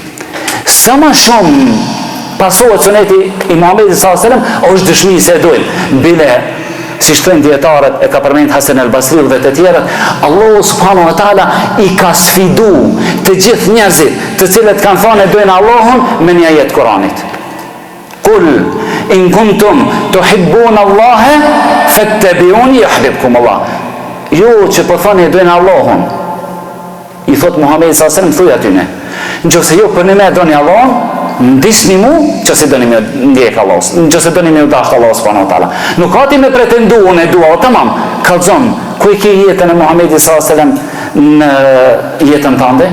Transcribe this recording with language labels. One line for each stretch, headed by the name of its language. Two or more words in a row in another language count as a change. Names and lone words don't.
Albanian: Sa më shumë pasohet suneti i Muhamedit
Arabic: صلى الله عليه وسلم,
Albanian: është dëshmi se e dojmë. Bile si shtrejnë djetarët, e ka përmend Hasan al-Basriu dhe të tjerët, Allahu
Arabic: سبحانه وتعالى
Albanian: i ka sfidu të gjithë njerëzit të cilët kanë thënë e dojnë Allahun me një ajet Kuranit.
Arabic: قل إن كنتم تحبون الله فاتبعوني يحببكم الله.
Albanian: Ju që po thoni e dojnë Allahun, i thot Muhamedi
Arabic: صلى الله عليه وسلم,
Albanian: thuj atyne, nëse ju për në me doni Allahun, ndisni mu që se doni me ndjek Allah, që se doni me udasht Allah
Arabic: سبحانه وتعالى.
Albanian: Nuk ka ti me pretendu unë e dua, tamam, kallzon, ku i ki jetën e Muhamedi
Arabic: صلى الله عليه وسلم
Albanian: në jetën tënde?